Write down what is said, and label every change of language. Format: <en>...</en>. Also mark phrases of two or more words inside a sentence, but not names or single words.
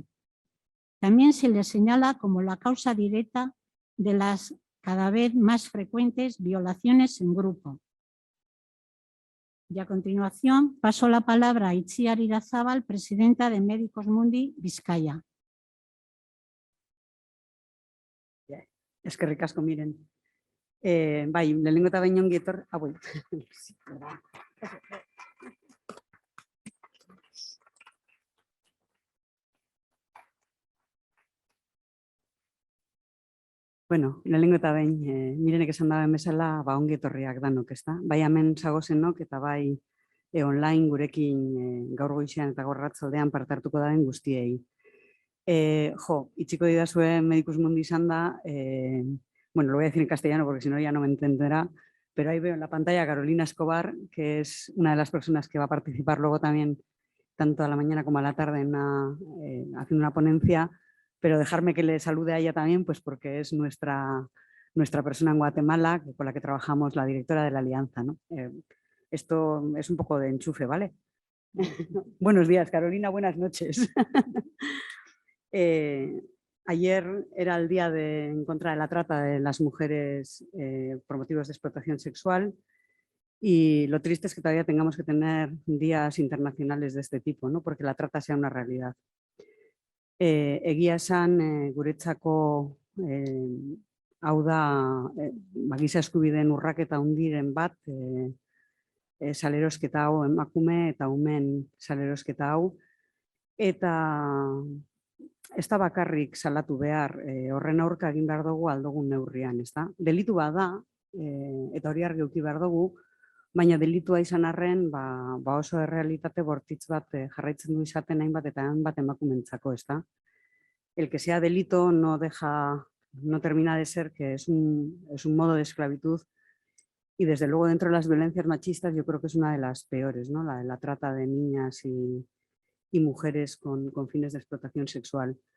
<es>También se les señala como la causa directa de las cada vez más frecuentes violaciones en grupo. Y a continuación paso la palabra a Itziar Irazábal, presidenta de Médicos Mundi Vizcaya.</es> <eu>Eskerrik asko, miren. Bai, lehenengo eta behin ongi etorri. Bueno, lehenengo eta behin, mirenek esan daben bezala, ongi etorriak danok, ezta? Bai hemen zagozenok eta bai online gurekin gaur goizean eta gaur arratsaldean parte hartuko daren guztiei. Itxiko didazue Medicus Mundi izan da, bueno,</eu> <es>lo voy a decir en castellano porque si no ya no me entenderá, pero ahí veo en la pantalla a Carolina Escobar, que es una de las personas que va a participar luego también, tanto a la mañana como a la tarde, haciendo una ponencia, pero dejarme que le salude a ella también, pues porque es nuestra persona en Guatemala, con la que trabajamos, la directora de la Alianza, ¿no? Esto es un poco de enchufe, ¿vale? Buenos días, Carolina, buenas noches. Ayer era el día en contra de la trata de las mujeres por motivos de explotación sexual y lo triste es que todavía tengamos que tener días internacionales de este tipo, ¿no? Porque la trata sea una realidad.</es> <eu>Egia esan guretzako hau da giza eskubideen urraketa hundiren bat, salerosketa hau emakume eta umeen salerosketa hau, eta ez da bakarrik salatu behar, horren aurka egin behar dugu aldogun neurrian, ez da? Delitu bada, eta hori argi eduki behar dugu, baina delitua izan arren, oso errealitate bortitz bat jarraitzen du izaten hainbat eta hainbat emakumentzako, ez da?</eu> <es>El que sea delito no termina de ser que es un modo de esclavitud y desde luego dentro de las violencias machistas yo creo que es una de las peores, ¿no? La trata de niñas y mujeres con fines de explotación sexual.</es>